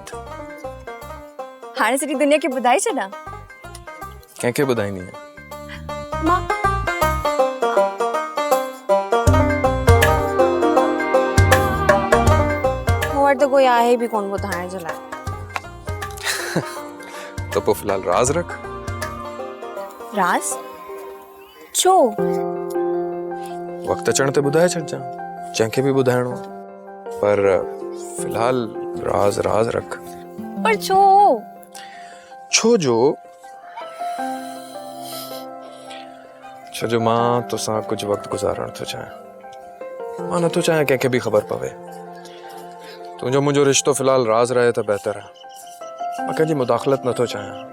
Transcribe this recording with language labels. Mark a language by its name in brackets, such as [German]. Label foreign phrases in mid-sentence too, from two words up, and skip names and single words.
[Sindhi] हाणे सॼी दुनिया खे ॿुधाए छॾां? कंहिंखे ॿुधाईंदी आहे? मां मूं वटि त कोई आहे बि कोन ॿुधाइण जे लाइ। तो पोइ फिलहाल राज रख। राज? छो? वक्त अचण ते ॿुधाए छॾजां, जंहिंखे बि ॿुधाइणो आहे, पर फिलहाल राज रख। पर छो? छो जो मां तोसां कुछ वक्त गुज़ारण थो चाहियां। मां नथो चाहियां कंहिंखे बि ख़बर पवे। तुंहिंजो मुंहिंजो रिश्तो फिलहाल राज रहे त बहितर आहे। मां कंहिंजी मुदाख़लत नथो चाहियां।